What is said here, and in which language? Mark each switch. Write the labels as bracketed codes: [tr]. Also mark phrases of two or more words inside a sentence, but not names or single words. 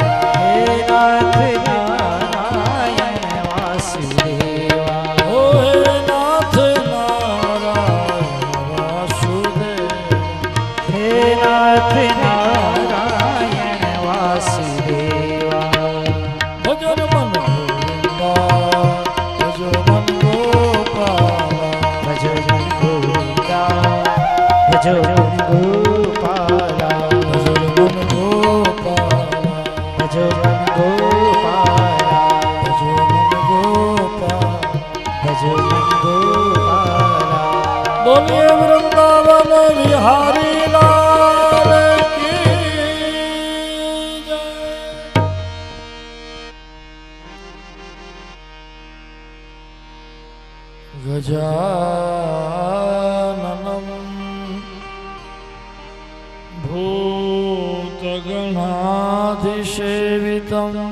[hi] हे नाथ नारायण वासुदेवा ओ हे नाथ नारायण वासुदेव हे नाथ नारायण वासुदेवा भजन मन गोविंदा भजो मन गोपाला भजो मन गोविंदा भजो मन गोपाला भजन मन गोपाला भजो मन गोपाला भजो मन गोपाल भजो मन गोपाला बोलिए वृंदावन बिहारी लाल की जय। [sa] गजाननं भूतगणाधिसेवितं